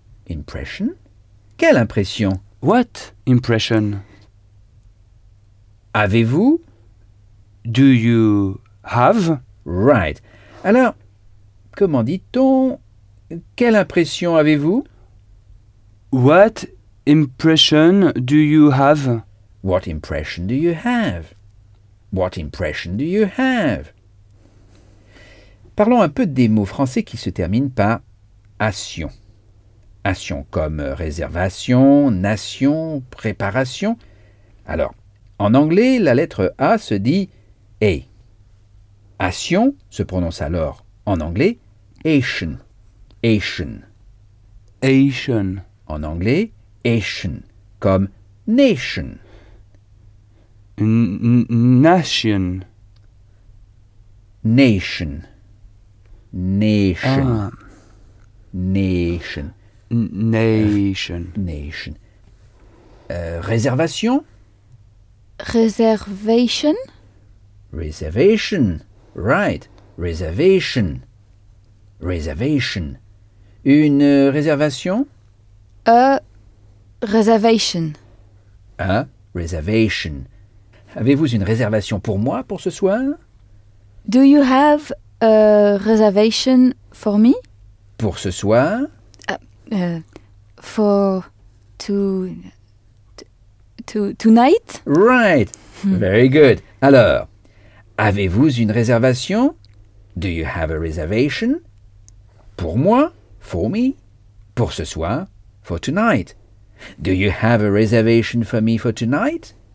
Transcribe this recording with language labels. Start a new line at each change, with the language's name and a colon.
French: Impression. Quelle impression?
English: What impression?
French: Avez-vous?
English: Do you have? Right.
French: Alors, comment dit-on? Quelle impression avez-vous?
English: What impression do you have? What impression do you have? What impression do you have?
French: Parlons un peu des mots français qui se terminent par ation. Ation comme réservation, nation, préparation. Alors, en anglais, la lettre A se dit A. Ation se prononce alors en anglais ation.
English: Ation. Ation.
French: En anglais, ation comme nation.
English: Nation. Nation. Nation. Ah. Nation. Nation. Nation. Réservation. Reservation. Reservation. Right. Reservation. Reservation.
French: Une réservation.
English: A reservation. A reservation.
French: Avez-vous une réservation pour moi pour ce soir?
English: Do you have a reservation for me?
French: Pour ce soir?
English: For tonight? Right. Very good.
French: Alors, avez-vous une réservation?
English: Do you have a reservation?
French: Pour moi? For me? Pour ce soir? For tonight?
English: Do you have a reservation for me for tonight?